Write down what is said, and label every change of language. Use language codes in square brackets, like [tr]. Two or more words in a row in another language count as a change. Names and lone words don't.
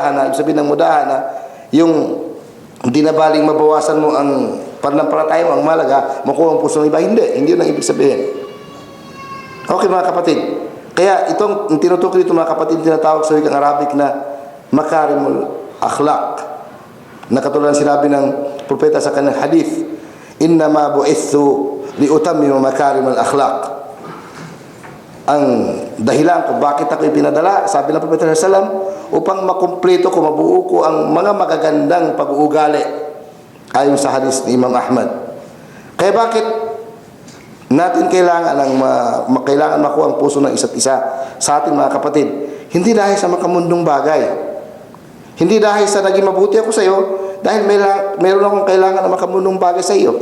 [tl] Ibig sabihin ng mudahana, yung hindi na baling mabawasan mo ang pananampalataya mo, ang malaga, makuha ang puso ng iba. Hindi yun ang ibig sabihin. Okay, mga kapatid. Kaya itong tinutukoy dito, mga kapatid, tinatawag sa wikang Arabic na [ar] makarimul akhlaq. [tl] Na katulad ng sinabi ng propeta sa kanyang hadith, [ar] innama bu'ithu liutammima makarimul akhlaq. [tl] Ang dahilan kung bakit ako ipinadala, sabi ng propeta [ar] sallallahu alaihi wasallam, [tl] upang makumpleto ko, mabuo ko ang mga magagandang pag-uugali ayon sa hadith ni Imam Ahmad. Kaya bakit natin kailangan makuha ang puso ng isa't isa sa ating mga kapatid? Hindi dahil sa makamundong bagay, Hindi dahil sa naging mabuti ako sa iyo, dahil meron akong kailangan na makamunong bagay sa iyo.